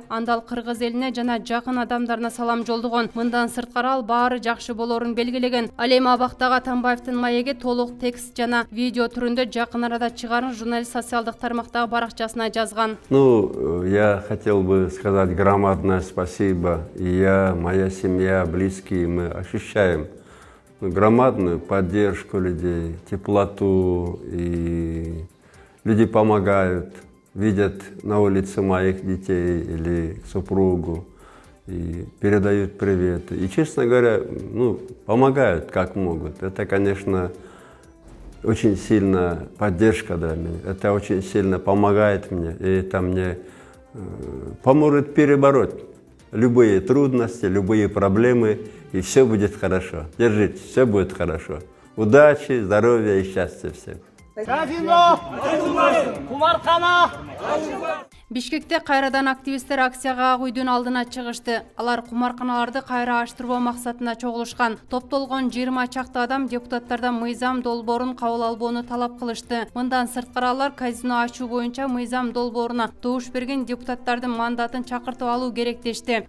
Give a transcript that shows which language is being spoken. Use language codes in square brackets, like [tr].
[ky] Анда ал кыргыз элине жана жакын адамдарына салам жолдогон. Мындан сырткары ал баары жакшы болоорун белгилеген. Ал эми абактагы Атамбаевдин маеги толук текст жана видео түрүндө жакын арада чыгарын журналист социалдык тармактагы баракчасына жазган. [ru] Я хотел бы сказать громадное спасибо. И я, моя семья, близкие, мы ощущаем громадную поддержку людей, теплоту, и люди помогают, видят на улице моих детей или супругу и передают привет. И, честно говоря, помогают как могут. Это, конечно, очень сильная поддержка для меня. Это очень сильно помогает мне, и это мне поможет перебороть любые трудности, любые проблемы, и все будет хорошо. Держитесь, все будет хорошо. Удачи, здоровья и счастья всем. [ky] Казино! Кумаркана! Бишкекте кайрадан активисттер акцияга ак үйдүн алдына чыгышты. Алар кумарканаларды кайра ачтыруу максатында чогулушкан. Топтолгон 20 чакты адам депутаттардан мыйзам долбоорун кабыл албоону талап кылышты. Мындан сырткары алар казино ачуу боюнча мыйзам долбооруна добуш берген депутаттардын мандатын чакыртып алуу керек дешти.